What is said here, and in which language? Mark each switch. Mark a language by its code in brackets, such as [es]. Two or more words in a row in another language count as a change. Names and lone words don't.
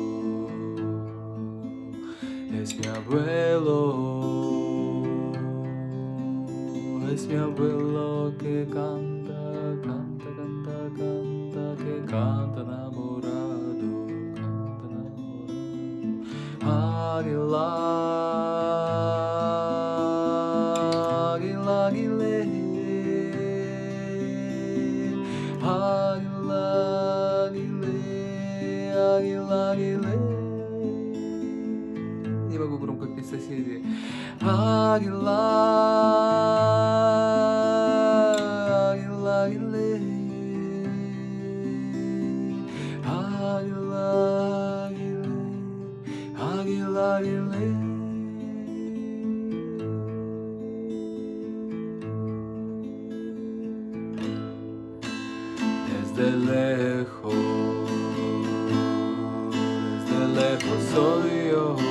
[es] es mi abuelo que canta, canta, canta, canta, que canta enamorado, canta enamorado. Águila, águila, águile, águila, águile, águila, águile. [ru] Не могу громко петь соседи. [es] Águila, águila, águile, águila, águile, águila, águile. Desde lejos soy yo,